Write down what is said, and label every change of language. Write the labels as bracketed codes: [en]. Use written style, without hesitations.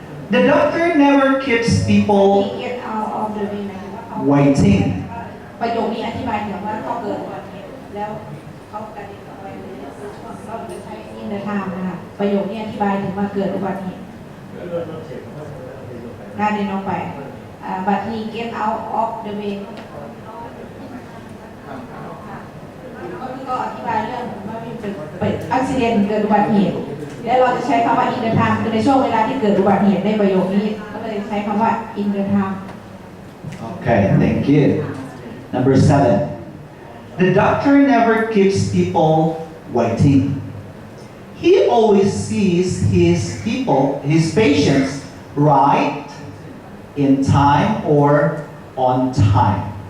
[en] The doctor never keeps people get out of the way waiting. [th] ประโยคนี้อธิบายถึงว่าเขาเกิดอุบัติเหตุแล้วเขากระเด็นออกไปเลยคือช่วงเราจะใช้ in the time นะคะประโยคนี้อธิบายถึงว่าเกิดอุบัติเหตุกระเด็นออกไป [en] but he get out of the way [th] ก็อธิบายเรื่องว่ามีเป็นอุบิเหตุเกิดอุบัติเหตุและเราจะใช้คำว่า in the time คือในช่วงเวลาที่เกิดอุบัติเหตุในประโยคนี้ก็เลยใช้คำว่า in the time [en] Okay, thank you. Number 7. The doctor never keeps people waiting. He always sees his patients right in time or on time.